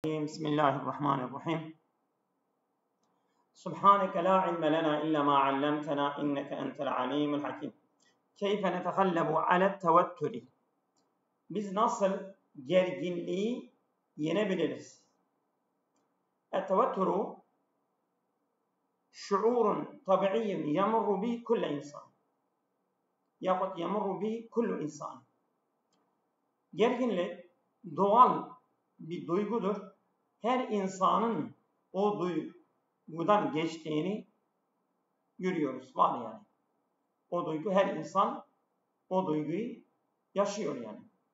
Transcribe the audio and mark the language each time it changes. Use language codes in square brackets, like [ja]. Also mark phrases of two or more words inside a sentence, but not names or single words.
[ar] بسم الله الرحمن الرحيم سبحانك لا علم لنا إلا ما علمتنا إنك أنت العليم الحكيم كيف نتغلب على التوتر [tr] Biz nasıl gerginliği yenebiliriz? [ar] التوتر شعور طبيعي يمر به كل إنسان يقول يمر به كل إنسان [tr] Gerginlik doğal bir duygudur. Her insanın o duygudan geçtiğini görüyoruz. Var yani. O duygu, her insan o duyguyu yaşıyor yani.